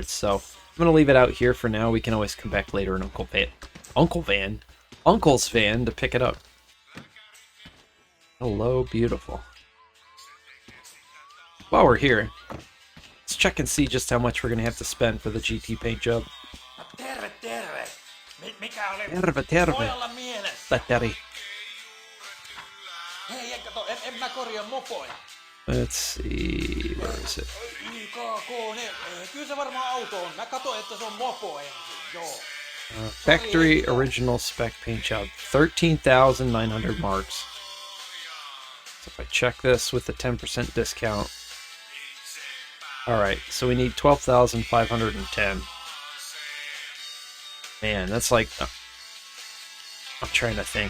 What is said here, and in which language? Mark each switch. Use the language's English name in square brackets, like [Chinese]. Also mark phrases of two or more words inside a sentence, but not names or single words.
[English] So I'm gonna leave it out here for now. We can always come back later in Uncle's van to pick it up. Hello, beautiful. While we're here, let's check and see just how much we're gonna have to spend for the GT paint job. [Finnish] Terve, terve. Mikä oli Terve, terve. pojalla mielessä? Fleetari. Hei, kato, en mä korjaa mopoja. [English] Let's see, where is it? [Finnish] Kyllä se varmaan auto on. Mä katsoin, että se on mopo ensin, joo. [English] Factory original spec paint job, 13,900 marks. So if I check this with the 10% discount, alright, so we need 12,510. Man, that's like, I'm trying to think.